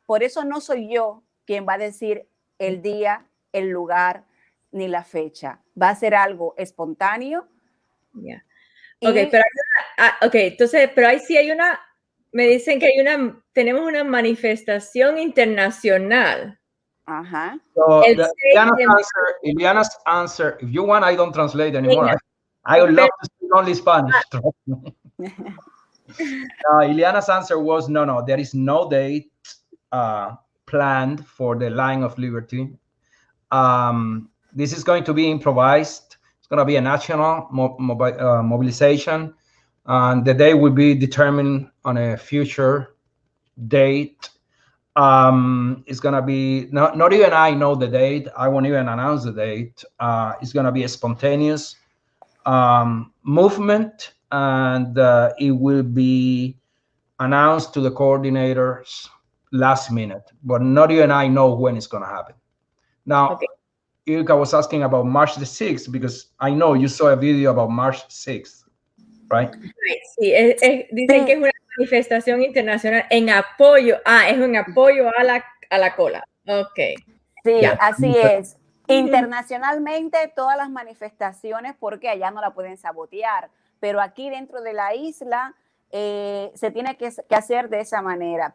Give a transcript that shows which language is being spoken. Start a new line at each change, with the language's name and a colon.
Spanish: Por eso no soy yo quien va a decir el día, el lugar ni la fecha. Va a ser algo espontáneo.
English: Yeah.
Spanish: Ok, entonces, pero ahí sí hay me dicen que tenemos una manifestación internacional. Ajá.
English: So Iliana's answer, if you want, I don't translate anymore. I would love to speak only Spanish. Iliana's answer was, no, there is no date planned for the Line of Liberty. This is going to be improvised. It's going to be a national mobilization. And the day will be determined on a future date. It's going to be, not even I know the date. I won't even announce the date. It's going to be a spontaneous movement, and it will be announced to the coordinators last minute, but not even I know when it's going to happen. Now, okay. Ilka was asking about March the 6th, because I know you saw a video about March 6th, right?
Spanish: Sí, dicen que es una manifestación internacional en apoyo, es un apoyo a la cola. Ok. Sí, así es. Internacionalmente, todas las manifestaciones, porque allá no la pueden sabotear, pero aquí dentro de la isla se tiene que hacer de esa manera.